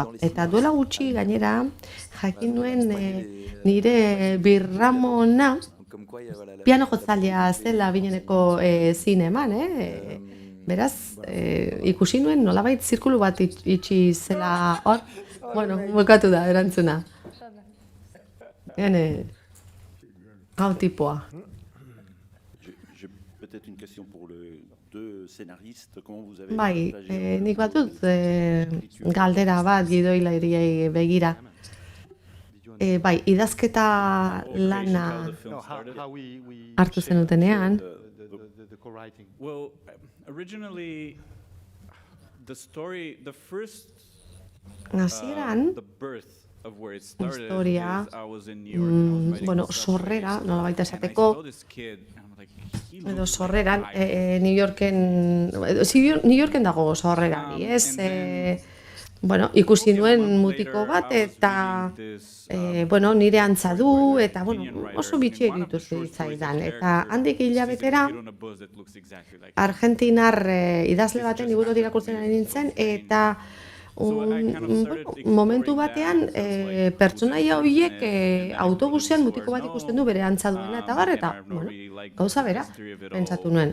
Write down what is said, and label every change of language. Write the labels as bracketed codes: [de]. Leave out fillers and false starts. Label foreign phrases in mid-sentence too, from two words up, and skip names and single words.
[eu] Eta duela gutxi gainera, jakin nuen nire birramona piano jotzalea zela bineneko zineman, beraz, ikusi nuen nolabait zirkulu bat itxi zela hor, bukatu da erantzuna. Hau tipoa. [fr] Peut-être une question pour les deux scénaristes. Comment vous avez [eu] Bai, nik batut galdera bat gidoilariei begira. Bai, idazketa lana hartu zenutenean. [en] Well, originally the story, the first [eu] Hasieran, [en] the birth of where it started [eu] historia, [en] is I was in New York and I was writing this [eu] sorrera, [en] subject, [eu] nolabait [en] and I [eu] esateko, [en] saw this kid and I'm like, he [eu] edo [en] looks [eu] sorreran, [en] like [eu] New Yorken dago sorrerari, ez? Ikusi nuen mutiko bat, eta nire antza du, eta oso bitxi egitu zitzaidan. Eta handik hilabetera, argentinar idazle baten liburu irakurtzen ari nintzen, eta momentu batean pertsonaia horiek autobusean mutiko bat ikusten du bere antza duena, eta bar, eta gauza bera, pentsatu nuen.